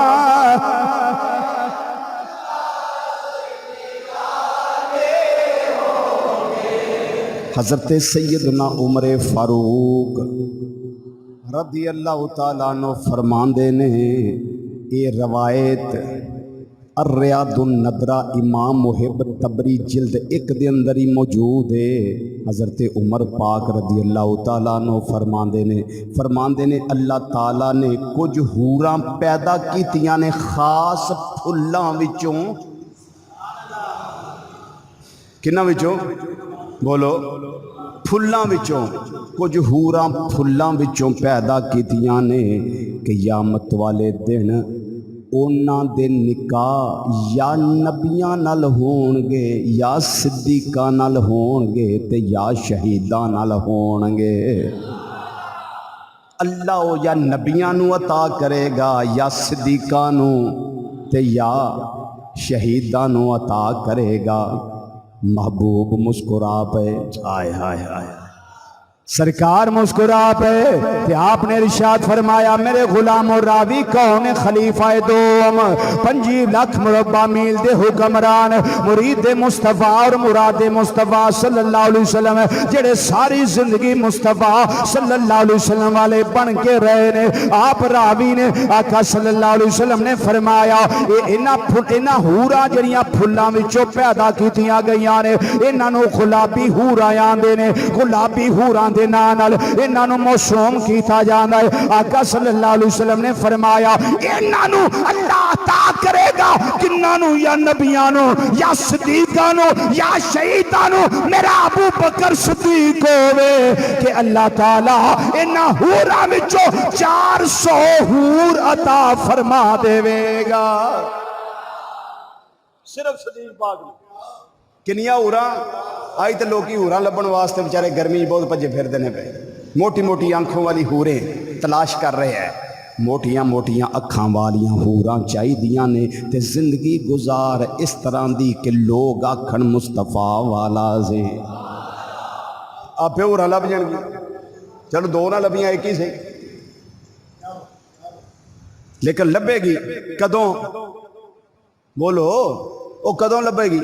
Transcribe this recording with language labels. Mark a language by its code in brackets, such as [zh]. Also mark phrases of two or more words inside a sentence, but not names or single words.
[pa] حضرت سیدنا عمر فاروق [ar] رضی اللہ تعالیٰ عنہ [pa] فرماندے نے، یہ روایت الریاض الندرہ امام محب تبری جلد 1 دے اندر ہی موجود ہے۔ حضرت عمر پاک [ar] رضی اللہ تعالیٰ عنہ [pa] فرماندے نے اللہ تعالیٰ نے کچھ حوراں پیدا کیتیاں نے خاص پھلاں وچوں، کناں وچوں بولو؟ پھلاں وچوں، کچھ حوراں پھلاں وچوں پیدا کیتیاں نے۔ قیامت والے دن انہاں دے نکاح یا نبیاں نال ہون گے، یا صدیقاں نال ہون گے، تے یا شہیداں نال ہون گے۔ اللہ یا نبیاں نو عطا کرے گا، یا صدیقاں نو، تے یا شہیداں نو عطا کرے گا۔ محبوب مسکرا پے، آئے ہائے ہائے سرکار مسکرا پے، کہ آپ نے ارشاد فرمایا میرے غلام و راوی کون خلیفہ دوم 25 لاکھ مربع میل دے حکمران مرید مصطفیٰ اور مراد مصطفیٰ [ar] صلی اللہ علیہ وسلم [pa] جڑے ساری زندگی مصطفیٰ [ar] صلی اللہ علیہ وسلم [pa] والے بن کے رہے نے۔ آپ راوی نے آقا [ar] صلی اللہ علیہ وسلم [pa] نے فرمایا انہاں حوراں جڑیاں پھلاں وچوں پیدا کیتیاں گئیاں نے، انہاں نو گلابی حوراں آندے نے، گلابی حوراں دے نال انہاں نو موسوم کیتا جاندا ہے۔ آقا [ar] صلی اللہ علیہ وسلم [pa] نے فرمایا انہاں نو اللہ عطا کرے گا، کنہاں نو؟ یا نبیاں نو، یا صدیقاں نو، یا شہیداں نو۔ میرا ابو بکر صدیق ہوئے کہ اللہ تعالیٰ انہاں حوراں وچوں 400 حور عطا فرما دے گا۔ صرف صدیق پاک نے کنیاں حوراں آئی تے لوکی حوراں لبن واسطے بیچارے گرمی بہت بھجے پھر دینے پہ [ur] موٹی موٹی آنکھوں والی حوریں تلاش کر رہے ہیں، [pa] موٹیاں موٹیاں اکھاں والیاں حوراں چاہیدیاں نے تے زندگی گزار اس طرح دی کہ لوگ آکھن مصطفیٰ والا سے آپ پہ حوراں لب جان گی، چلو دو نہ لبیاں ایک ہی سے، لیکن لبے گی کدوں؟ بولو وہ کدوں لبے گی؟